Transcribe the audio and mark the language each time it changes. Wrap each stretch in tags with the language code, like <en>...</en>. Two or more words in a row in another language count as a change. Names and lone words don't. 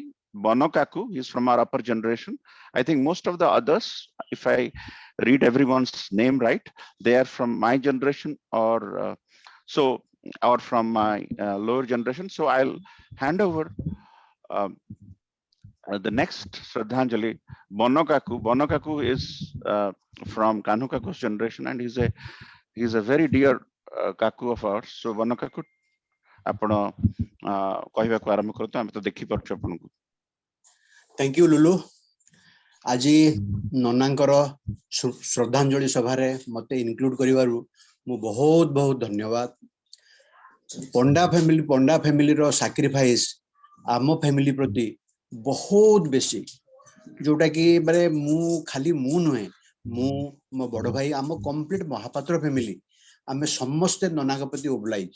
<en>Bono Kaku, he's from our upper generation. I think most of the others, if I read everyone's name right, they are from my generation or or from my lower generation. So I'll hand over the next Shradhanjali, Bono Kaku. Bono Kaku is from Kanu Kaku's generation, and he's a very dear Kaku of ours. So Bono Kaku,</en> <or>ଆପଣ କହିବାକୁ ଆରମ୍ଭ କରନ୍ତୁ, ଆମେ ତ ଦେଖିପାରୁଛୁ ଆପଣଙ୍କୁ।</or> <en>Thank you, Lulu.</en> <or>ଆଜି ନନାଙ୍କର ଶ୍ରଦ୍ଧାଞ୍ଜଳି ସଭାରେ ମତେ ଇନକ୍ଲୁଡ କରିବାରୁ ମୁଁ ବହୁତ ବହୁତ ଧନ୍ୟବାଦ। ପଣ୍ଡା</or> <en>family's sacrifice</en> <or>ଆମ ଫ୍ୟାମିଲି ପ୍ରତି ବହୁତ ବେଶୀ, ଯୋଉଟା କି ମାନେ ଖାଲି ମୁଁ ନୁହେଁ, ମୁଁ ମୋ ବଡ ଭାଇ, ଆମ କମ୍ପ୍ଲିଟ ମହାପାତ୍ର ଫ୍ୟାମିଲି ଆମେ ସମସ୍ତେ ନନାଙ୍କ ପ୍ରତି ଓବଲାଇଜ।</or>